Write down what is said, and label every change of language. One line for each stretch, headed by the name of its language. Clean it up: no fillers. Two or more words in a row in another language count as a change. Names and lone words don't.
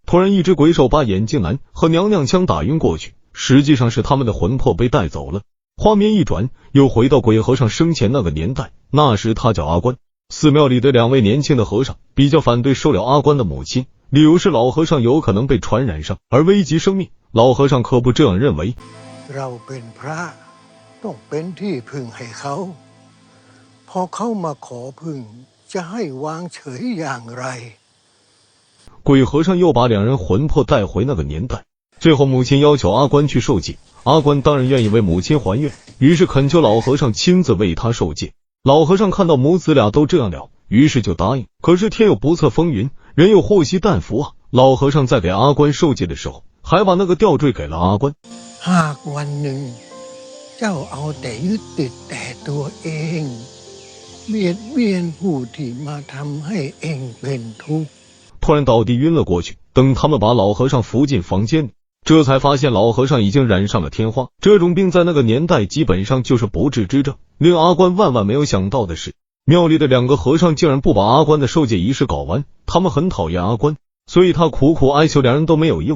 Chinese: 突然，一只鬼手把眼镜男和娘娘腔打晕过去，实际上是他们的魂魄被带走了。画面一转，又回到鬼和尚生前那个年代，那时他叫阿关。寺庙里的两位年轻的和尚比较反对收留阿关的母亲，理由是老和尚有可能被传染上而危及生命。老和尚可不这样认为。
Thai: เราเป็นพระต้องเป็นที่พึ่งให้เขาพอเขามาขอพึ่งจะให้วางเฉยอย่างไร？
Chinese: 鬼和尚又把两人魂魄带回那个年代。最后母亲要求阿关去受戒，阿关当然愿意为母亲还愿，于是恳求老和尚亲自为他受戒。老和尚看到母子俩都这样了，于是就答应。可是天有不测风云，人有祸兮旦福啊！老和尚在给阿关受戒的时候，还把那个吊坠给了阿关。
Thai: หากวันหนึ่งเจ้าเอาแต่ยึดติดแต่ตัวเองเบียดเบียนผู้ที่มาทำให้เองเป็นทุกข์。
Chinese: 突然倒地晕了过去。等他们把老和尚扶进房间里，这才发现老和尚已经染上了天花。这种病在那个年代基本上就是不治之症。令阿关万万没有想到的是，庙里的两个和尚竟然不把阿关的受戒仪式搞完。他们很讨厌阿关，所以他苦苦哀求两人都没有用。